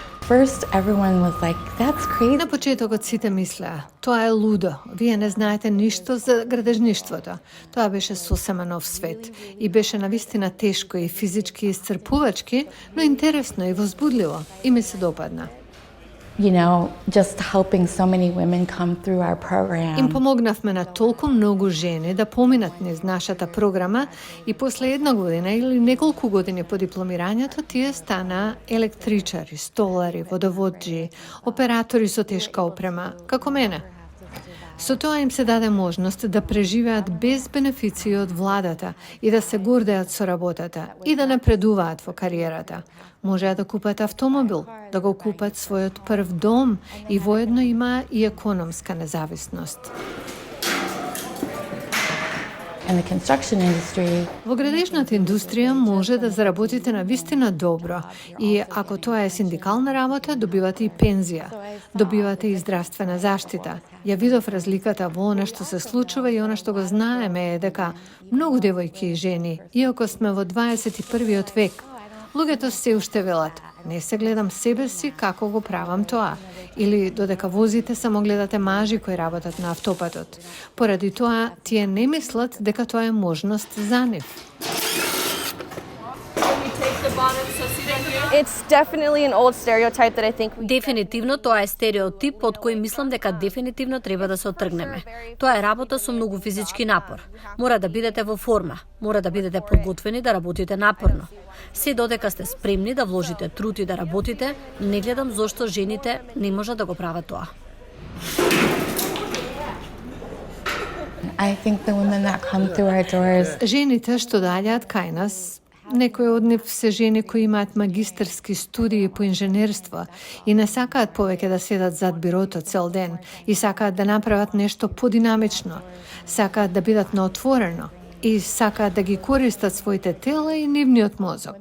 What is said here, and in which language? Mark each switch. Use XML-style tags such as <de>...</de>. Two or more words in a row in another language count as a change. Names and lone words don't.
<en>first, everyone was like, that's crazy.</en> <mk>На почетокот сите мислеа, тоа е лудо, вие не знаете ништо за градежништвото. Тоа беше сосема нов свет и беше навистина тешко и физички исцрпувачки, но интересно и возбудливо и ми се допадна.</mk> <en>Just helping so many women come through our program.</en> <mk>Им помогнавме на толку многу жени да поминат низ нашата програма и после една година или неколку години по дипломирањето тие стана електричари, столари, водоводжи, оператори со тешка опрема, како мене. Со тоа им се даде можност да преживеат без бенефиции од владата и да се гордеат со работата и да напредуваат во кариерата. Можеа да купат автомобил, да го купат својот прв дом и воедно има и економска независност.</mk> <en>In the construction industry,</en> <mk>Во градежната индустрија може да заработите на вистина добро и ако тоа е синдикална работа, добивате и пензија, добивате и здравствена заштита. Ја видов разликата во она што се случува и она што го знаеме е дека многу девојки и жени, иако сме во 21. век, луѓето се уште велат, не се гледам себе си како го правам тоа. Или додека возите само гледате мажи кои работат на автопатот. Поради тоа, тие не мислат дека тоа е можност за нив.</mk> <en>It's definitely an old stereotype that I think</en> <mk>Дефинитивно тоа е стереотип од кој мислам дека дефинитивно треба да се отргнеме. Тоа е работа со многу физички напор. Мора да бидете во форма, мора да бидете подготвени да работите напорно. Се додека сте спремни да вложите труд и да работите, не гледам зошто жените не можат да го прават тоа.</mk> <en>I think the women that come through our doors,</en> <mk>Жените што доаѓаат кај нас, некои од нив се жени кои имаат магистарски студии по инженерство и не сакаат повеќе да седат зад бирото цел ден и сакаат да направат нешто подинамично, сакаат да бидат на отворено и сакаат да ги користат своите тела и нивниот мозок.</mk>